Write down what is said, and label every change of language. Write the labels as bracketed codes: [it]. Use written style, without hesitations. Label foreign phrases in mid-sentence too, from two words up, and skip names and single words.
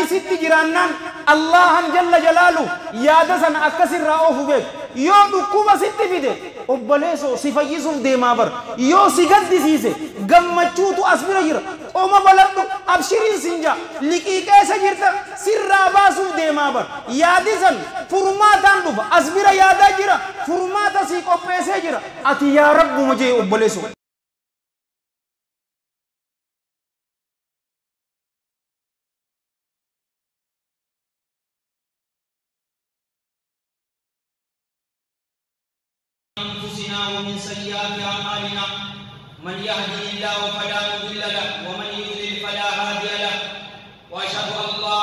[om] sitti jiraannaan Allahan [ar] جل جلاله [om] yaada sana akkasirraa oofu beeku yoo dhukkuba sitti fide obboleessoo si fayyisuuf deemaa bar yoo si gaddisiise gammachuutu as bira jira qooma baladhu abshiriin sinja liqii keessa jirta sirraa baasuuf deemaa bar yaadi san furmaataan dhufa as bira yaadaa jira furmaata si qopheessee jira ati yaa rabbuma jee obboleessoo [ar] ومن سيئات أعمالنا من يهده الله فلا مضل له ومن يضلل فلا هادي له وأشهد أن لا